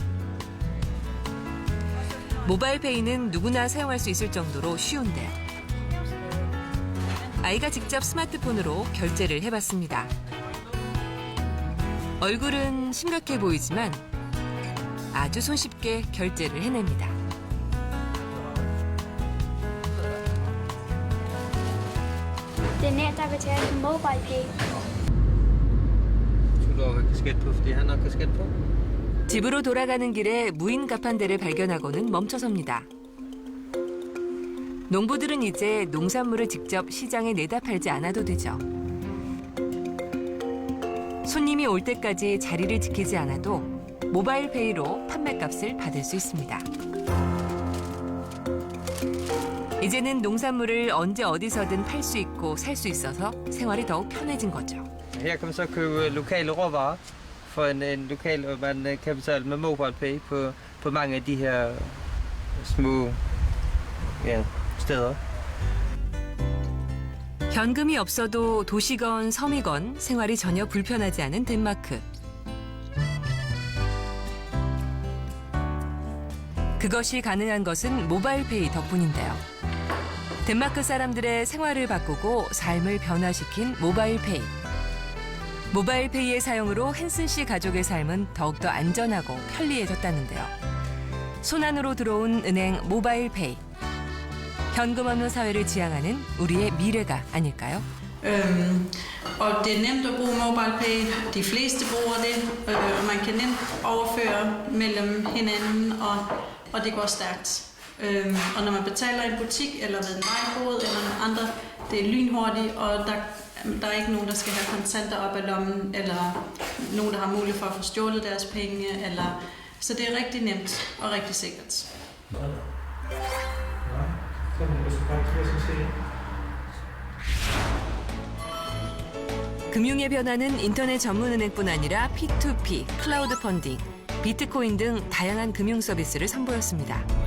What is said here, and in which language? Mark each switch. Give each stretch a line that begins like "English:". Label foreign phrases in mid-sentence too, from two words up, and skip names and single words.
Korean: 모바일페이는 누구나 사용할 수 있을 정도로 쉬운데요. 아이가 직접 스마트폰으로 결제를 해봤습니다. 얼굴은 심각해 보이지만 아주 손쉽게 결제를 해냅니다.
Danish: Det er nemt at betale på MobilePay. Skulle du have kasket på, fordi han har kasket på?
Korean: 집으로 돌아가는 길에 무인 가판대를 발견하고는 멈춰섭니다. 농부들은 이제 농산물을 직접 시장에 내다 팔지 않아도 되죠. 손님이 올 때까지 자리를 지키지 않아도 모바일페이로 판매값을 받을 수 있습니다. 이제는 농산물을 언제 어디서든 팔 수 있고 살 수 있어서 생활이 더욱 편해진 거죠.
Danish: Her kan man så købe lokale råvarer for en lokal, og man kan betale med MobilePay på mange af de her små steder.
Korean: 현금이 없어도 도시건 섬이건 생활이 전혀 불편하지 않은 덴마크. 그것이 가능한 것은 모바일페이 덕분인데요. 덴마크 사람들의 생활을 바꾸고 삶을 변화시킨 모바일페이. 모바일페이의 사용으로 헨슨 씨 가족의 삶은 더욱더 안전하고 편리해졌다는데요. 손안으로 들어온 은행 모바일페이. 현금 없는 사회를 지향하는 우리의 미래가 아닐까요?
Danish: Og det er nemt at bruge MobilePay. De fleste bruger det, og man kan nemt overføre mellem hinanden, og det går stærkt. Og når man betaler i en butik eller ved en vejbod eller andre, det er lynhurtigt, og der er ikke nogen, der skal have kontanter op ad lommen, eller nogen, der har mulighed for at få stjålet deres penge. Så det er rigtig nemt og rigtig sikkert.
Korean: 금융의 변화는 인터넷 전문은행뿐 아니라 P2P, 클라우드 펀딩, 비트코인 등 다양한 금융 서비스를 선보였습니다.